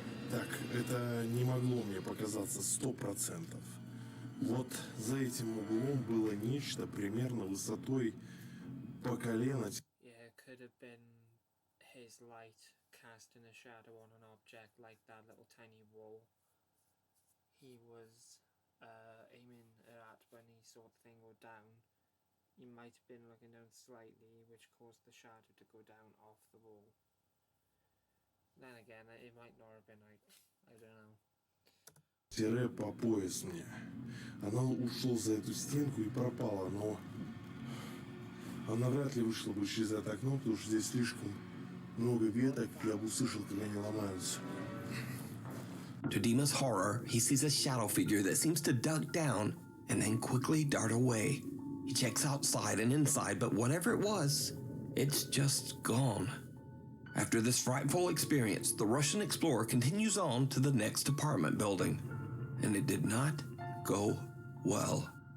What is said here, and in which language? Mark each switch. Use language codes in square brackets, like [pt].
[ru] Так, это не могло мне показаться 100%. Вот за этим углом было нечто примерно высотой по колено. [en] Yeah, it could have been his light casting a shadow on an object like that little tiny wall he was aiming at when he saw the thing go down. He might have been looking down slightly, which caused the shadow to go down off the wall. Then again, it might not have been, I don't know. [ru] Тире по пояс мне. Она ушла за эту стенку и пропала, но она вряд ли вышла бы через это окно, потому что здесь слишком много веток, я бы услышал, как они ломаются. [en] To Dima's horror, he sees a shadow figure that seems to duck down and then quickly dart away. He checks outside and inside, but whatever it was, it's just gone. After this frightful experience, the Russian explorer continues on to the next apartment building, and it did not go well.